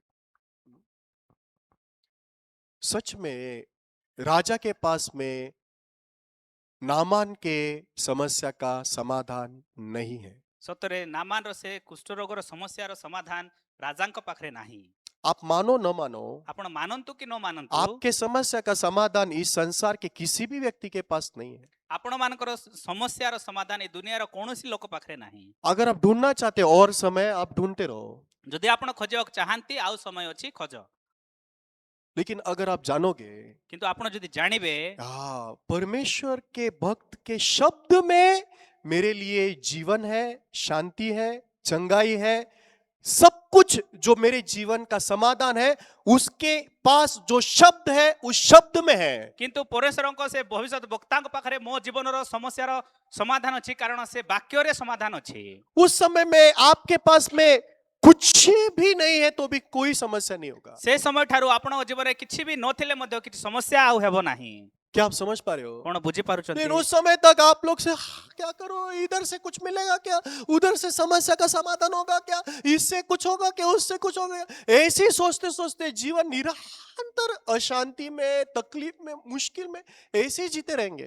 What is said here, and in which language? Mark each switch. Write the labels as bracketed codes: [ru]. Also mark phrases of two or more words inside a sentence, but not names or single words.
[hi] सच में राजा के पास में नामान के समस्या का समाधान नहीं है। [or] ସତରେ ନାମାନର ସେ କୁଷ୍ଠ ରୋଗର ସମସ୍ୟାର ସମାଧାନ ରାଜାଙ୍କ ପାଖରେ ନାହିଁ। [hi] आप मानो न मानो, [or] ଆପଣ ମାନନ୍ତୁ କି ନ ମାନନ୍ତୁ, [hi] आपके समस्या का समाधान इस संसार के किसी भी व्यक्ति के पास नहीं है। [or] ଆପଣ ମାନଙ୍କର ସମସ୍ୟାର ସମାଧାନ ଏ ଦୁନିଆର କୌଣସି ଲୋକ ପାଖରେ ନାହିଁ। [hi] अगर आप ढूंढना चाहते हो और समय, आप ढूंढते रहो, [or] ଯଦି ଆପଣ ଖୋଜିବାକୁ ଚାହାନ୍ତି ଆଉ ସମୟ ଅଛି, ଖୋଜ। [hi] लेकिन अगर आप जानोगे, [or] କିନ୍ତୁ ଆପଣ ଯଦି ଜାଣିବେ [hi] परमेश्वर के भक्त के शब्द में मेरे लिए जीवन है, शांति है, चंगाई है, सब कुछ जो मेरे जीवन का समाधान है उसके पास जो शब्द है उस शब्द में है। [or] କିନ୍ତୁ ପରମେଶ୍ୱରଙ୍କ ସେ ଭବିଷ୍ୟତ ବକ୍ତାଙ୍କ ପାଖରେ ମୋ ଜୀବନର ସମସ୍ୟାର ସମାଧାନ ଅଛି, କାରଣ ସେ ବାକ୍ୟରେ ସମାଧାନ ଅଛି। [hi] उस समय में आपके पास में कुछ भी नहीं है तो भी कोई समस्या नहीं होगा। [or] ସେ ସମୟ ଠାରୁ ଆପଣଙ୍କ ଜୀବନରେ କିଛି ବି ନଥିଲେ ମଧ୍ୟ କିଛି ସମସ୍ୟା ଆଉ ହେବ ନାହିଁ। [hi] क्या आप समझ पा रहे हो? [or] କଣ ବୁଝି ପାରୁଛନ୍ତି [hi] लेकिन उस समय तक आप लोग से क्या करो, इधर से कुछ मिलेगा क्या, उधर से समस्या का समाधान होगा क्या, इससे कुछ होगा क्या, उससे कुछ होगा क्या, ऐसे ही सोचते सोचते जीवन निरंतर अशांति में, तकलीफ में, मुश्किल में ऐसे ही जीते रहेंगे।